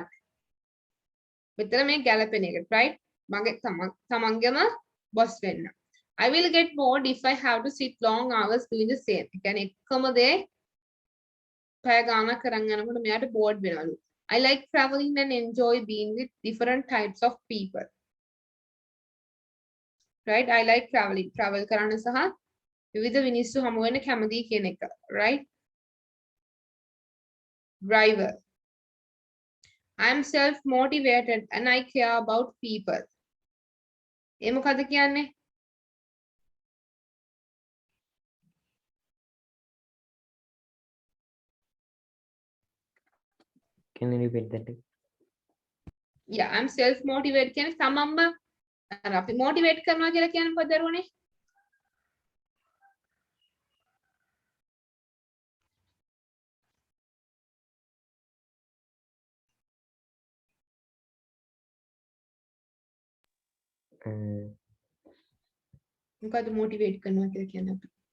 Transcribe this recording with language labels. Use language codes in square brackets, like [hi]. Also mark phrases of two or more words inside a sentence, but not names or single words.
[si] මෙතන මේ ගැලපෙන එක, right? මගේ තමන්ගේම boss වෙන්න. [en] I will get bored if I have to sit long hours doing the same. [si] ඒ කියන්නේ එකම දේ පැය ගාණක් කරන් යනකොට මෙයාට bored වෙනවලු. [en] I like traveling and enjoy being with different types of people. Right? I like traveling. [si] Travel කරන්න සහ විවිධ මිනිස්සු හමු වෙන්න කැමතියි කියන එක, right? [en] Driver. I am self-motivated and I care about people. [si] ඒ මොකද කියන්නේ? [en] Can you repeat that? Yeah, I'm self-motivated [si] කියන්නේ තමන්ම අපි motivate කරනවා කියලා කියන්නේ මොකද දරුවනේ? මොකද motivate කරනවා කියලා කියන්නේ අපි?